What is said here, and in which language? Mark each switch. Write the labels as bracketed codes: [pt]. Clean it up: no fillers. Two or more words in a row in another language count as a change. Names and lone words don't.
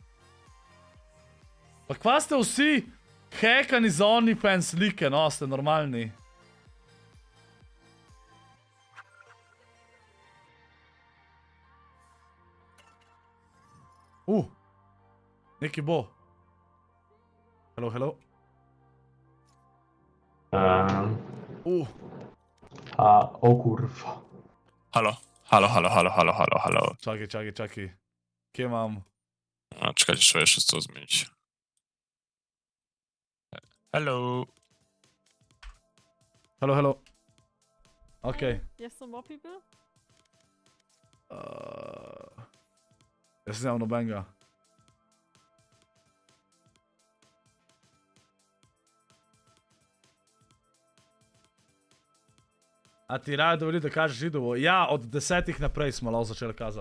[sl] Pa kva ste vsi hackani za OnlyFans slike, no, ste normalni. Neki bo. [en] Hello, hello. [pl] O kurwa. [sl] Halo. Čakaj. Kje imam? [pl] Czekajcie, trzeba jeszcze co zmienić. [en] Hello. Okej. Yes, some more people? [sl] Jaz sem nobenega. A ti raje dovoli, da kažeš židovo? Ja, od 10 naprej smo lahko začeli kazati.